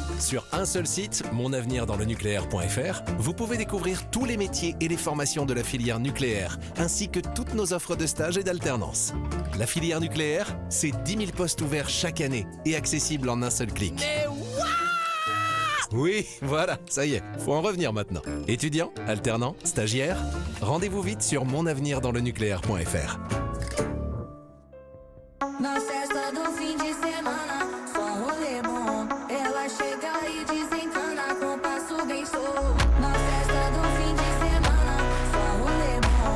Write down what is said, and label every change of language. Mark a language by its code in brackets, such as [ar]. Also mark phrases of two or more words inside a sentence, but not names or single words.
[fr] Sur un seul site, monavenirdans-le-nucléaire.fr, vous pouvez découvrir tous les métiers et les formations de la filière nucléaire, ainsi que toutes nos offres de stage et d'alternance. La filière nucléaire, c'est 10 000 postes ouverts chaque année et accessibles en un seul clic. Mais what? Oui, voilà, ça y est, faut en revenir maintenant. Étudiants, alternants, stagiaires, rendez-vous vite sur monavenirdans-le-nucléaire.fr. [pt] Na festa do fim de semana, só um rolê bom. Ela chega e desencana com passo bem solto. Na festa do fim de semana, só um rolê bom.